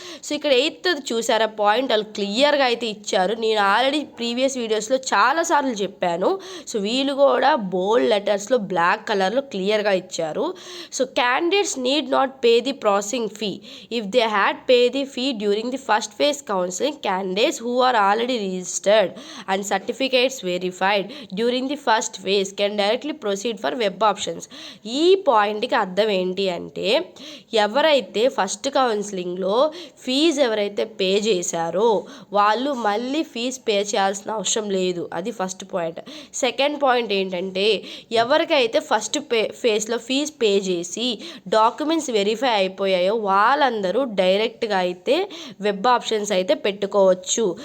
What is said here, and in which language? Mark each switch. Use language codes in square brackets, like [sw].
[te] So ఇక్కడ 8th చూసారా point, వాళ్ళు క్లియర్గా అయితే ఇచ్చారు. నేను ఆల్రెడీ ప్రీవియస్ వీడియోస్లో చాలాసార్లు చెప్పాను. సో వీళ్ళు కూడా బోల్డ్ లెటర్స్లో బ్లాక్ కలర్లో క్లియర్గా ఇచ్చారు. [en] So candidates need not pay the processing fee if they had pay the fee during the first phase counselling. Candidates who are already registered and certificates verified during the first phase can directly proceed for web options. [te] ఈ పాయింట్కి అర్థం ఏంటి అంటే, ఎవరైతే first కౌన్సిలింగ్లో fee ఎవరైతే pay చేశారో వాళ్ళు మళ్ళీ ఫీజు పే చేయాల్సిన అవసరం లేదు. అది ఫస్ట్ పాయింట్. సెకండ్ పాయింట్ ఏంటంటే, ఎవరికైతే ఫస్ట్ ఫేజ్లో ఫీజు పే చేసి డాక్యుమెంట్స్ వెరిఫై అయిపోయాయో వాళ్ళందరూ డైరెక్ట్గా అయితే వెబ్ ఆప్షన్స్ అయితే పెట్టుకోవచ్చు.